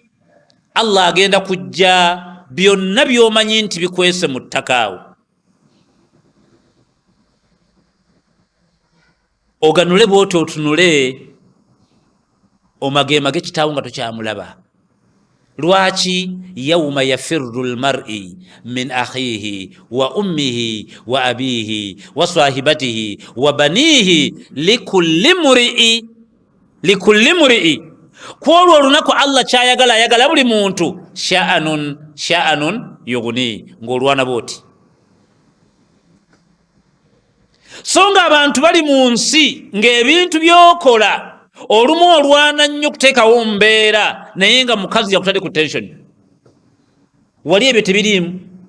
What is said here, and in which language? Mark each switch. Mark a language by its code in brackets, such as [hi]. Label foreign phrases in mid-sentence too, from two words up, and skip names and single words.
[lg] Allah agenda kujja byonna by'omanyi nti bikwese mu ttaka awo, oganule bw'oti otunule omageemage kitaawo nga tokyamulaba. [ar] Lwaki? يوم يفر المرء من أخيه وأمه وأبيه وصاحبته وبنيه لكل امرئ. [lg] Kwolwo olunaku Allah kyayagala, ayagala buli muntu [ar] شأن يغني, [lg] ng'olwana bw'oti. So nga abantu bali mu nsi ng'ebintu by'okola olumu olwana nnyo kuteekawo mbeera, naye nga mukazi yakutadde ku tension, wali ebyo tebiriimu.